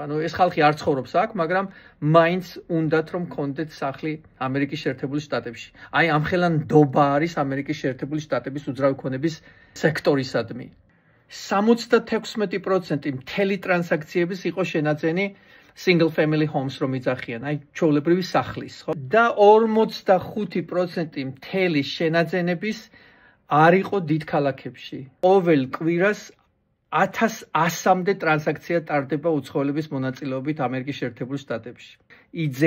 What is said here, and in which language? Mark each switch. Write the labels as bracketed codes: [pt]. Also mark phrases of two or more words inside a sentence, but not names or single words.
[ka] ანუ ეს ხალხი არ ცხოვრობს აქ, მაგრამ მაინც უნდათ რომ კონდეთ სახლი ამერიკის შეერთებული შტატებში. აი ამ ხელან ნდობა არის ამერიკის შეერთებული შტატების უძრავი ქონების სექტორისადმი. 76% მთელი ტრანზაქციების იყო შენაძენი [en] single family homes [ka] რომ იძახიან, აი ჩვეულებრივი სახლის, ხო? და 45% მთელი შენაძენების არ იყო დიდ ქალაქებში. ყოველ კვირას 1100-მდე ტრანზაქცია ტარდება უცხოელების მონაწილეობით ამერიკის შეერთებულ შტატებში.